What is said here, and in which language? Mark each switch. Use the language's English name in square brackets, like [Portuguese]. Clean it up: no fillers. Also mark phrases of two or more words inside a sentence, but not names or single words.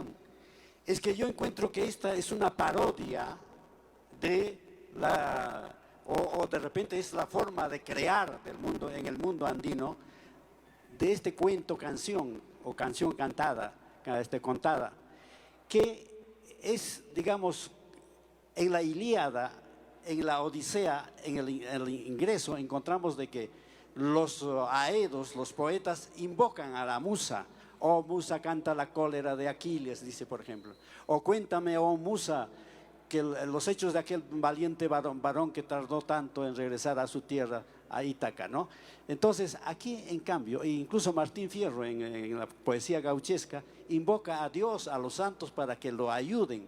[Spanish] Es que yo encuentro que esta es una parodia de o de repente es la forma de crear del mundo, en el mundo andino, de este cuento canción o canción cantada, contada, que es, digamos, en la Ilíada, en la Odisea, en el ingreso, encontramos de que los aedos, los poetas, invocan a la musa. Oh musa, canta la cólera de Aquiles, dice por ejemplo. O cuéntame, oh musa, que los hechos de aquel valiente varón que tardó tanto en regresar a su tierra, a Ítaca, ¿no? Entonces, aquí en cambio, incluso Martín Fierro en la poesía gauchesca, invoca a Dios, a los santos para que lo ayuden.